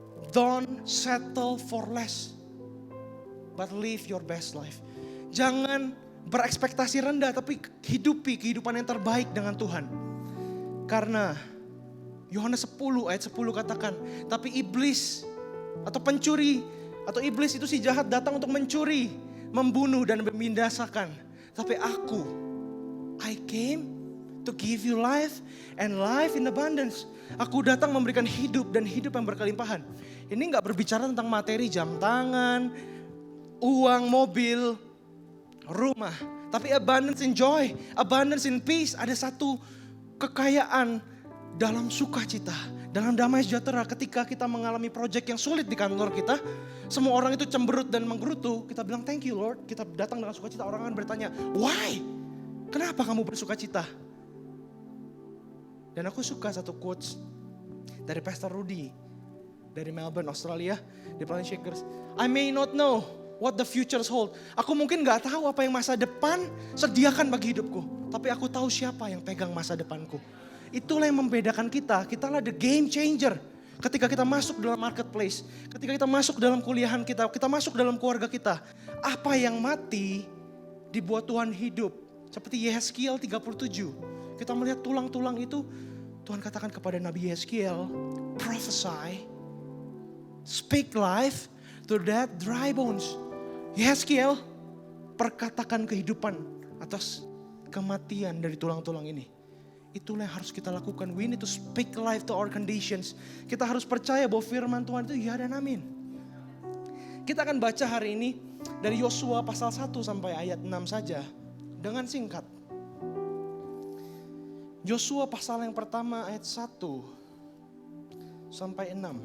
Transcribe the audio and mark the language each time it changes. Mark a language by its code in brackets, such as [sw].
[en] Don't settle for less, but live your best life. [id] Jangan berekspektasi rendah, tapi hidupi kehidupan yang terbaik dengan Tuhan. Karena Yohanes 10 ayat 10 katakan, tapi iblis atau pencuri atau iblis itu si jahat datang untuk mencuri, membunuh dan membinasakan. Tapi aku, [en] I came to give you life and life in abundance. [id] Aku datang memberikan hidup dan hidup yang berkelimpahan. Ini gak berbicara tentang materi, jam tangan, uang, mobil, rumah. Tapi [en] abundance in joy, abundance in peace. [id] Ada satu kekayaan dalam sukacita, Dalam damai sejahtera ketika kita mengalami proyek yang sulit di kantor kita, semua orang itu cemberut dan menggerutu, kita bilang [en] thank you Lord, [id] kita datang dengan sukacita. Orang akan bertanya, [en] why? [id] Kenapa kamu bersukacita? Dan aku suka satu quotes dari Pastor Rudy dari Melbourne, Australia, di Planet Shakers. [en] I may not know what the futures hold. [id] Aku mungkin gak tahu apa yang masa depan sediakan bagi hidupku, tapi aku tahu siapa yang pegang masa depanku. Itulah yang membedakan kita. Kitalah [en] the game changer. [id] Ketika kita masuk dalam marketplace, ketika kita masuk dalam kuliahan kita masuk dalam keluarga kita. Apa yang mati dibuat Tuhan hidup. Seperti Yehezkiel 37. Kita melihat tulang-tulang itu, Tuhan katakan kepada Nabi Yehezkiel, [en] prophesy, speak life to that dry bones. [id] Yehezkiel, perkatakan kehidupan atas kematian dari tulang-tulang ini. Itulah yang harus kita lakukan. [en] We need to speak life to our conditions. [id] Kita harus percaya bahwa firman Tuhan itu ya dan amin. Kita akan baca hari ini dari Yosua pasal 1 sampai ayat 6 saja. Dengan singkat. Yosua pasal yang pertama ayat 1 sampai 6.